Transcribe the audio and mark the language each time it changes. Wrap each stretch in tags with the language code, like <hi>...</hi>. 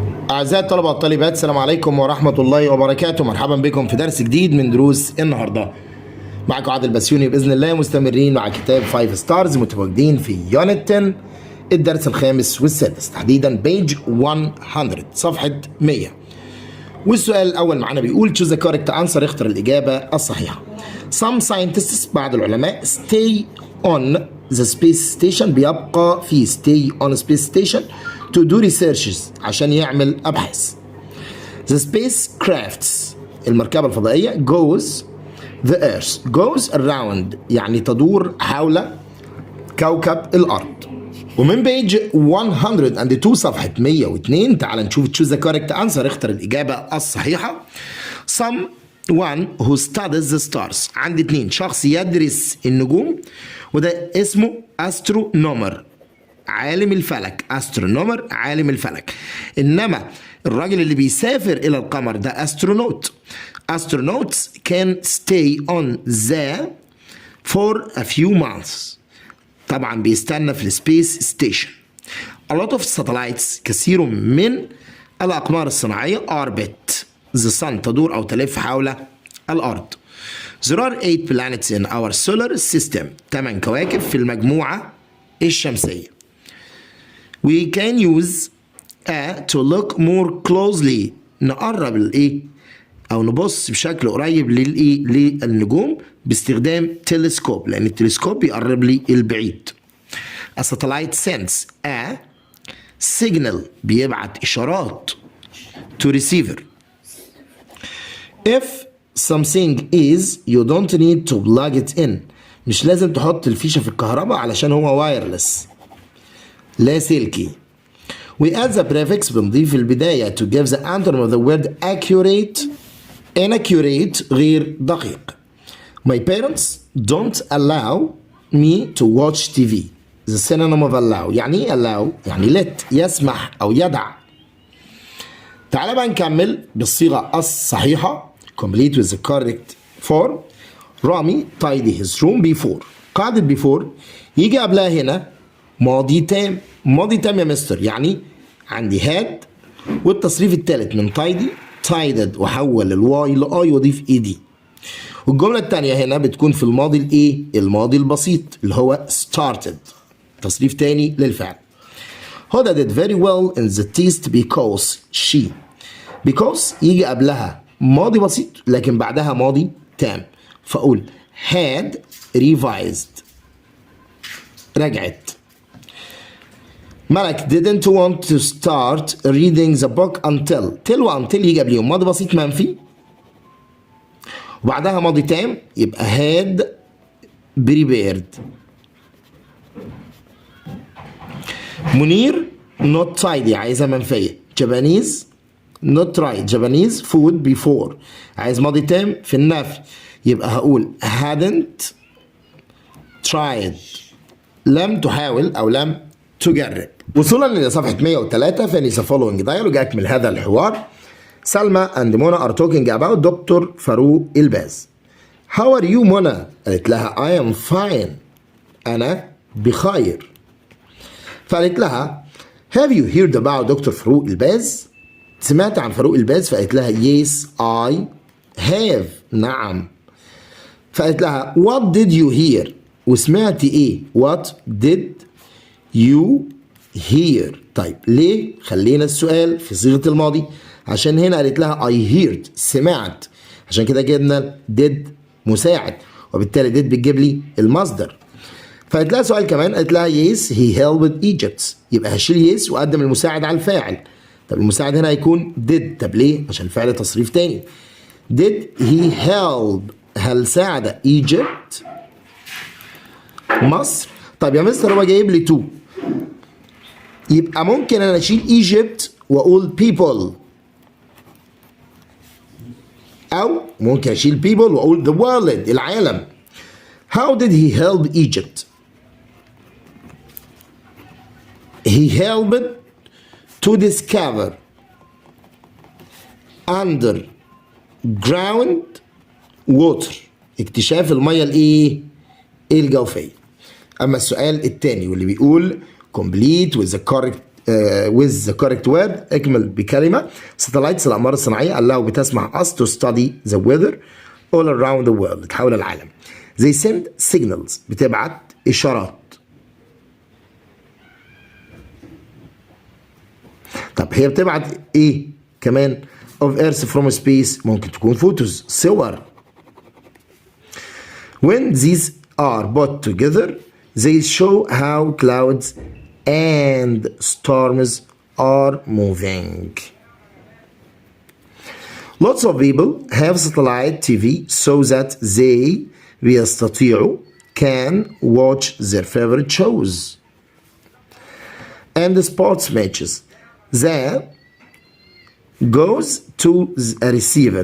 <ar>أعزائي الطلبة والطالبات، السلام عليكم ورحمة الله وبركاته. مرحبا بكم في درس جديد من دروس النهاردة. معكم عادل بسيوني بإذن الله، مستمرين مع كتاب فايف ستارز، متواجدين في يونت 10 الدرس الخامس والسادس، تحديدا بيج 100 صفحة 100. والسؤال الأول معنا بيقول</ar> <en>choose the correct answer،</en> <ar>اختر الإجابة الصحيحة.</ar> <en>Some scientists،</en> <ar>بعض العلماء،</ar> <en>stay on the space station،</en> <ar>بيبقى في</ar> <en>stay on space station to do researches،</en> <ar>عشان يعمل أبحاث.</ar> <en>The spacecrafts،</en> <ar>المركبة الفضائية،</ar> <en>goes the earth، goes around</en> <ar>يعني تدور حول كوكب الأرض. ومن بيج 102 صفحة 102 تعال نشوف</ar> <en>choose the correct answer،</en> <ar>اختر الإجابة الصحيحة.</ar> <en>Someone who studies the stars،</en> <ar>عندي اتنين، شخص يدرس النجوم وده اسمه astronomer، عالم الفلك. astronomer عالم الفلك. إنما الراجل اللي بيسافر إلى القمر ده astronaut.</ar> <en>astronauts can stay on the for a few months،</en> <ar>طبعا بيستنى في السبيس ستيشن.</ar> <en>A lot of satellites،</en> <ar>كثير من الأقمار الصناعية،</ar> <en>orbit the sun،</en> <ar>تدور أو تلف حول الأرض.</ar> <en>There are 8 planets in our solar system،</en> <ar>8 كواكب في المجموعة الشمسية.</ar> <en>We can use to look more closely،</en> <ar>نقرب الإيه أو نبص بشكل قريب للإيه للنجوم باستخدام تلسكوب، لأن التلسكوب بيقرب لي البعيد.</ar> <en>A satellite sends a signal،</en> <ar>بيبعت إشارات</ar> <en>to receiver. If something is you don't need to plug it in،</en> <ar>مش لازم تحط الفيشة في الكهرباء علشان هو وايرلس لاسلكي.</ar> <en>We add the prefix،</en> <ar>بنضيف البداية</ar> <en>to give the antonyms of the word accurate، inaccurate</en> <ar>غير دقيق.</ar> <en>My parents don't allow me to watch TV. The synonym of allow،</en> <ar>يعني ايه</ar> <en>allow؟ يعني let،</en> <ar>يسمح أو يدع. تعال بقى نكمل بالصيغة الصحيحة.</ar> <en>complete with the correct form.</en> <ar>رامي</ar> <en>tidy his room before،</en> <ar>قاعدة before يجي قبلها هنا ماضي تام. ماضي تام يا مستر يعني عندي had والتصريف الثالث من tidy tidied، وحول الواي لاي واضيف اي دي. والجملة الثانية هنا بتكون في الماضي الايه؟ الماضي البسيط اللي هو started، تصريف تاني للفعل.</ar> <en>Huda did very well in the test because she، because</en> <ar>يجي قبلها ماضي بسيط لكن بعدها ماضي تام، فأقول</ar> <en>had revised،</en> <ar>رجعت.</ar> <en>Malak didn't want to start reading the book until، till until</en> <ar>يجي قبليهم ماضي بسيط منفي وبعدها ماضي تام، يبقى</ar> <en>had prepared.</en> <ar>منير not tidy، عايزها منفية.</ar> <en>Japanese not right، Japanese food before،</en> <ar>عايز ماضي تام في النفي، يبقى هقول</ar> <en>hadn't tried،</en> <ar>لم تحاول أو لم تجرب. وصولا لصفحة 103</ar> <en>finish the following dialogue،</en> <ar>أكمل هذا الحوار.</ar> <en>Salma and Mona are talking about doctor Farouk Elbaz. How are you Mona?</en> <ar>قالت لها</ar> <en>I am fine،</en> <ar>أنا بخير. فقالت لها</ar> <en>Have you heard about</en> <ar>دكتور فاروق الباز؟ سمعت عن فاروق الباز؟ فقالت لها</ar> <en>Yes I have،</en> <ar>نعم. فقالت لها</ar> <en>What did you hear؟</en> <ar>وسمعتي إيه؟ What did you hear؟ طيب ليه خلينا السؤال في صيغة الماضي؟ عشان هنا قالت لها</ar> <en>I heard،</en> <ar>سمعت، عشان كده جبنا did مساعد، وبالتالي did بتجيب لي المصدر. فقالت لها سؤال كمان، قالت لها</ar> <en>yes he helped Egypt،</en> <ar>يبقى هشيل yes وأقدم المساعد على الفاعل. طب المساعد هنا هيكون did، طب ليه؟ عشان الفعل تصريف تاني.</ar> <en>did he help،</en> <ar>هل ساعد Egypt مصر؟ طب يا مستر هو جايب لي to، يبقى ممكن انا اشيل Egypt واقول people، او ممكن اشيل people واقول the world، العالم.</ar> <en>How did he help Egypt؟ he helped to discover underground water،</en> <ar>اكتشاف المية الايه؟ الجوفية. اما السؤال الثاني واللي بيقول</ar> <en>complete with the correct with the correct word.</en> <ar>اكمل بكلمة.</ar> <en>satellites</en> <ar>الأقمار الصناعية</ar> <en>allow</en> <ar>بتسمح</ar> <en>us to study the weather all around the world</en> <ar>حول العالم.</ar> <en>they send signals</en> <ar>بتبعت إشارات. طب هي بتبعت إيه كمان؟</ar> <en>of earth from space</en> <ar>ممكن تكون photos صور.</ar> <en>when these are put together they show how clouds and storms are moving. Lots of people have satellite TV so that they</en> <ar>بيستطيعوا</ar> <en>can watch their favorite shows and the sports matches that goes to a receiver.</en>